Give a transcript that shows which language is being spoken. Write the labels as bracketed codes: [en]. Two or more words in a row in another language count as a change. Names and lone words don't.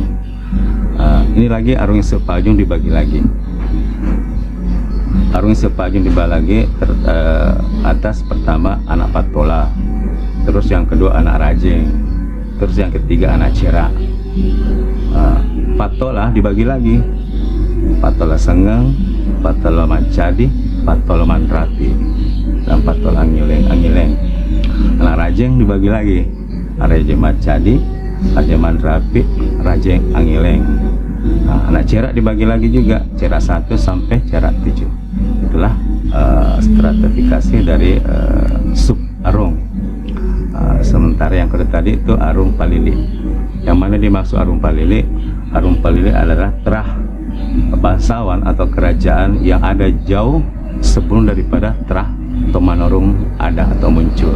[id] Ini lagi arung Isepajung dibagi lagi. Arung Isepajung dibagi lagi atas pertama anak patola, terus yang kedua anak rajeng, terus yang ketiga anak cera. Patola dibagi lagi, patola sengeng, patola mancadi, patola mandrati, dan patola angileng. Anak rajeng dibagi lagi, rajeng mancadi, rajeng mandrati, rajeng angileng. Anak cerak dibagi lagi juga, cerak 1 sampai cerak 7. Itulah stratifikasi dari sub arung. Sementara yang kedua tadi itu arung Palili. Yang mana dimaksud arung Palili? Arung Palili adalah terah bangsawan atau kerajaan yang ada jauh sebelum daripada terah Tomanorung ada atau muncul.